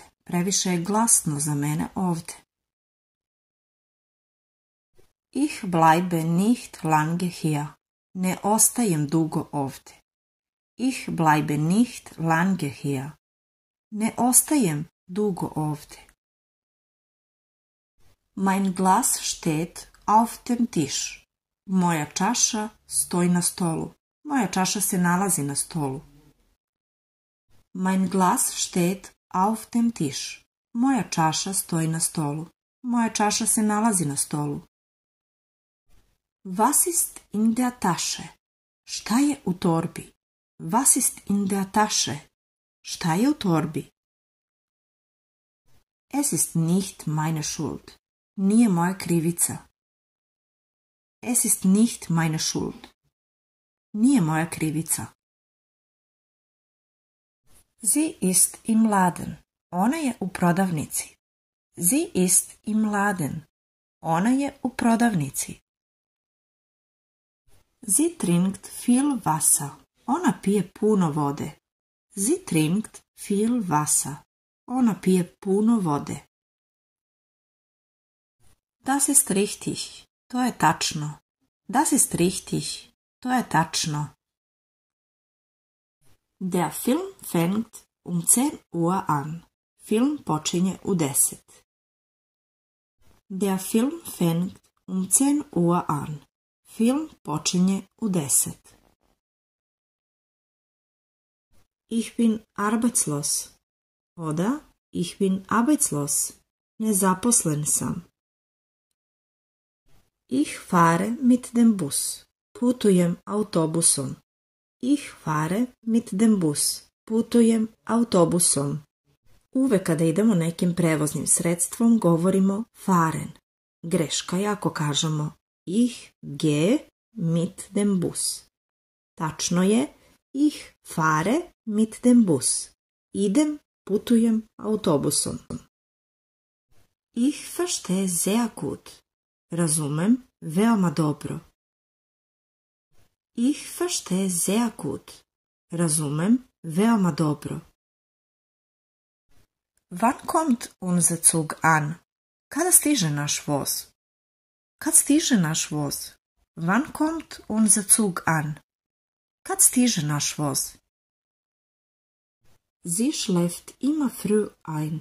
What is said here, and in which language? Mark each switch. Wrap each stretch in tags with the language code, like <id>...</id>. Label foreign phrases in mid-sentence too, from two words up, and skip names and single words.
<sr>Previše je glasno za mene ovde.</sr> <de>Ich bleibe nicht lange hier.</de> <sr>Ne ostajem dugo ovde.</sr> <de>Ich bleibe nicht lange hier.</de> <sr>Ne ostajem dugo ovde.</sr> <de>Mein Glas steht auf dem Tisch.</de> <sr>Moja čaša stoji na stolu. Moja čaša se nalazi na stolu.</sr> <de>Mein Glas steht auf dem Tisch.</de> <sr>Moja čaša stoji na stolu. Moja čaša se nalazi na stolu.</sr> <de>Was ist in der Tasche?</de> <sr>Šta je u torbi?</sr> <de>Was ist in der Tasche?</de> <sr>Šta je u torbi?</sr> <de>Es ist nicht meine Schuld.</de> <sr>Nije moja krivica.</sr> <de>Es ist nicht meine Schuld.</de> <sr>Nije moja krivica.</sr> <de>Sie ist im Laden.</de> <sr>Ona je u prodavnici.</sr> <de>Sie ist im Laden.</de> <sr>Ona je u prodavnici.</sr> <de>Sie trinkt viel Wasser.</de> <sr>Ona pije puno vode.</sr> <de>Sie trinkt viel Wasser.</de> <sr>Ona pije puno vode.</sr> <de>Das ist richtig.</de> <sr>To je tačno.</sr> <de>Das ist richtig.</de> <sr>To je tačno.</sr> <de>Der Film fängt um 10 Uhr an.</de> <sr>Film počinje u 10.</sr> <de>Der Film fängt um 10 Uhr an.</de> <sr>Film počinje u 10.</sr> <de>Ich bin arbeitslos. Oder ich bin arbeitslos.</de> <sr>Nezaposlen sam.</sr> <de>Ich fahre mit dem Bus.</de> <sr>Putujem autobusom.</sr> <de>Ich fahre mit dem Bus.</de> <sr>Putujem autobusom. Uvek kada idemo nekim prevoznim sredstvom govorimo fahren. Greška je ako kažemo</sr> <de>ich gehe mit dem Bus.</de> <sr>Tačno je</sr> <de>ich fahre mit dem Bus.</de> <sr>Idem, putujem autobusom.</sr> <de>Ich verstehe sehr gut.</de> <sr>Razumem veoma dobro.</sr> <de>Ich verstehe sehr gut.</de> <sr>Razumem veoma dobro.</sr> <de>Wann kommt unser Zug an?</de> <sr>Kada stiže naš voz? Kad stiže naš voz?</sr> <de>Wann kommt unser Zug an?</de> <sr>Kad stiže naš voz?</sr> <de>Sie schläft immer früh ein.</de>